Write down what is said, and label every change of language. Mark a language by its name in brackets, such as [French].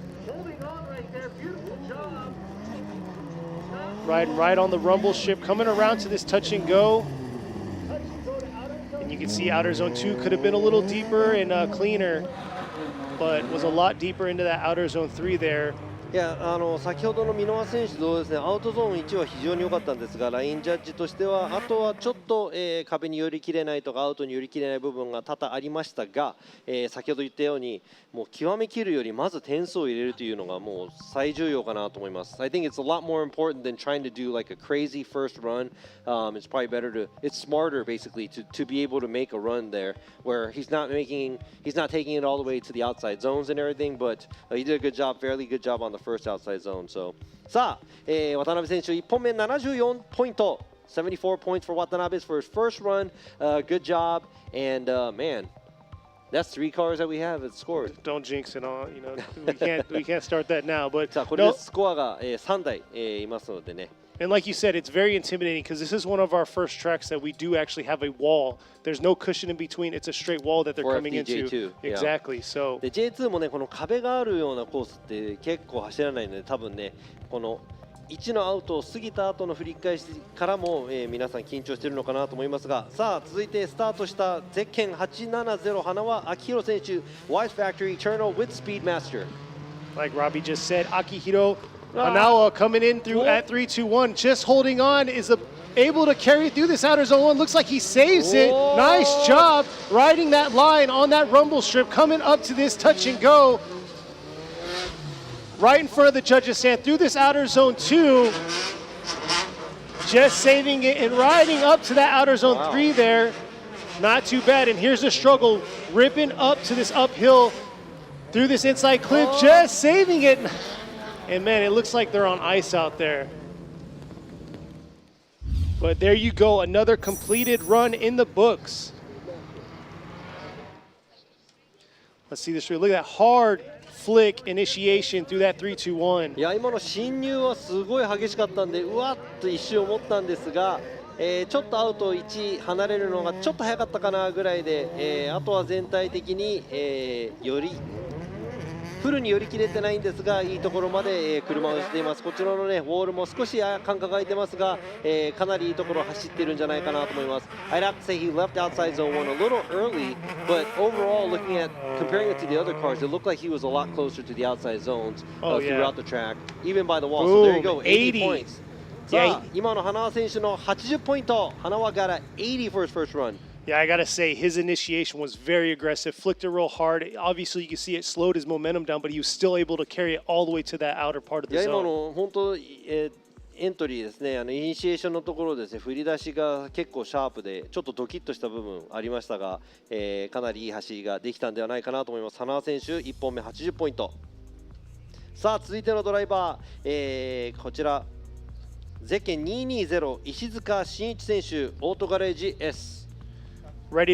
[English] Holding on right there. Beautiful job. Riding right on the rumble ship, coming around to this touch and go. And you can see outer zone 2 could have been a little deeper and cleaner, but was a lot deeper into that outer zone 3 there. [Japanese] いや先ほどの箕輪選手同様ですね、アウトゾーン1は非常に良かったんですが、ラインジャッジとしては、あとはちょっと、壁に寄り切れないとか、アウトに寄り切れない部分が多々ありましたが、先ほど言ったように、もう極めきるよりまず点数を入れるというのがもう最重要かなと思います。 [English] I think it's a lot more important than trying to do like a crazy first run. It's probably better to, it's smarter basically to be able to make a run there where he's not taking it all the way to the outside zones and everything, but he did a good job, fairly good job on the first outside zone. So [Japanese] さあ、渡辺選手1本目74ポイント、 [English] 74 points for Watanabe for his first run. Good job, and man, that's 3 cars that we have that scored. Don't jinx it all. We can't start that now. But [Japanese] さあこれでスコアが3台いますのでね。 [English] And like you said, it's very intimidating because this is one of our first tracks that we do actually have a wall. There's no cushion in between. It's a straight wall that they're coming into. J2, exactly. So [Japanese] で J2 もね、この壁があるようなコースって結構走らないので、多分ね、この1のアウトを過ぎた後の振り返しからも、皆さん緊張しているのかなと思いますが、さあ続いてスタートしたゼッケン870花輪明宏選手 Wise Factory Eternal with Speedmaster. [English] Like Robbie just said, Akihiro Hanawa coming in through at 3-2-1, just holding on, is able to carry through this outer zone 1. Looks like he saves it. Nice job riding that line on that rumble strip, coming up to this touch and go. Right in front of the judges stand through this outer zone 2. Just saving it and riding up to that outer zone 3 there. Not too bad. And here's the struggle, ripping up to this uphill through this inside clip, just saving it. And man, it looks like they're on ice out there. But there you go, another completed run in the books. Let's see this. Look at that hard flick initiation through that 3-2-1. [Japanese] いや今の進入はすごい激しかったんで、うわっと一瞬思ったんですが、ちょっとアウト1離れるのがちょっと早かったかなぐらいで、あとは全体的に、よりフルに寄り切れてないんですが、いいところまで、車をしています。こちらのねウォールも少し間隔が空いてますが、かなりいいところを走ってるんじゃないかなと思います。 [English] I'd have to say he left outside zone 1 a little early, but overall, looking at comparing it to the other cars, it looked like he was a lot closer to the outside zones throughout the track, even by the wall. So there you go, 80 points. [Japanese] さあ、今の花輪選手の80ポイント。 [English] 花輪 got a 80 for his first run. Yeah, I gotta say, his initiation was very aggressive, flicked it real hard. Obviously, you can see it slowed his momentum down, but he was still able to carry it all the way to that outer part of the [Japanese] いや今 [English] zone. [Japanese] の本当、エントリーですね、イニシエーションのところですね、振り出しが結構シャープで、ちょっとドキッとした部分ありましたが、かなりいい走りができたんではないかなと思います。花輪選手、1本目80ポイント。さあ、続いてのドライバー、こちら、ゼッケン220、石塚真一選手、オートガレージ S。Ready